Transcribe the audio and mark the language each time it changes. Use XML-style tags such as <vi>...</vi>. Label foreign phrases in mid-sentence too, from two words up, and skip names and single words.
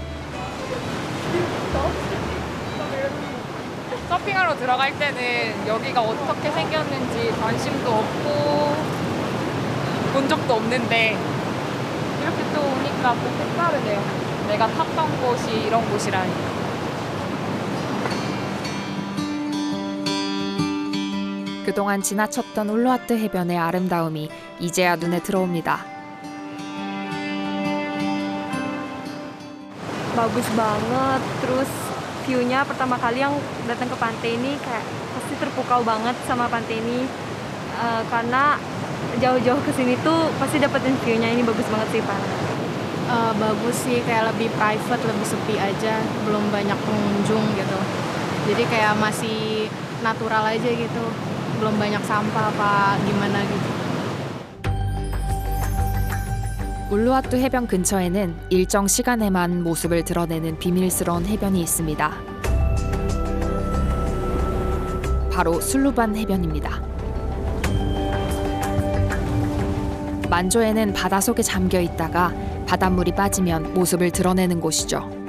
<ko>서핑하러 들어갈 때는 여기가 어떻게 생겼는지 관심도 없고 본 적도 없는데 이렇게 또 오니까 또 색다르네요. 내가 탔던 곳이 이런 곳이라니. 그동안 지나쳤던 울루와트 해변의 아름다움이 이제야 눈에 들어옵니다.</ko> <id>Bagus banget, terus view-nya pertama kali yang datang ke pantai ini kayak pasti terpukau banget sama pantai ini. Karena jauh-jauh ke sini tuh pasti dapetin view-nya, ini bagus banget sih Pak. Bagus sih, kayak lebih private, lebih sepi aja, belum banyak pengunjung gitu. Jadi kayak masih natural aja gitu, belum banyak sampah apa gimana gitu.</id> <ko>울루와트 해변 근처에는 일정 시간에만 모습을 드러내는 비밀스러운 해변이 있습니다. 바로 술루반 해변입니다. 만조에는 바다 속에 잠겨 있다가 바닷물이 빠지면 모습을 드러내는 곳이죠.</ko>